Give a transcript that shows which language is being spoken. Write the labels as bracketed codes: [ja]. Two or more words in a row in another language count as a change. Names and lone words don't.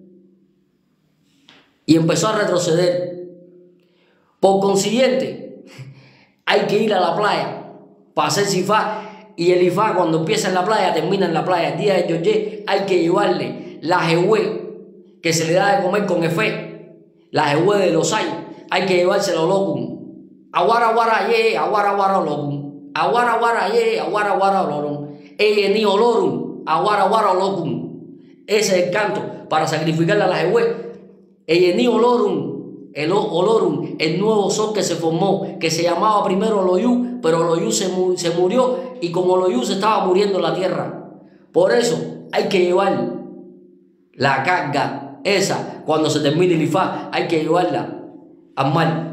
[es] Por consiguiente, hay que ir a la playa para hacer Sifá. Y el Ifá, cuando empieza en la playa, termina en la playa. El día de Yoyé hay que llevarle la jehue que se le da de comer con Efe, la jehue de los hay que llevársela a Olokun. [luq] Aguara guara ye, aguara guara Olokun. Aguara guara ye, aguara guara Olokun. Eyeni Olorun, aguara guara Olokun. [es] Ese es el canto para sacrificarle a la jehue. [luq] Eyeni Olorun, Olorun, [es] el nuevo sol que se formó, que se llamaba primero Loyu, pero Loyu se murió, y como Loyu se estaba muriendo la tierra. Por eso hay que llevar la carga esa, cuando se termine el Ifá, hay que llevarla al mar.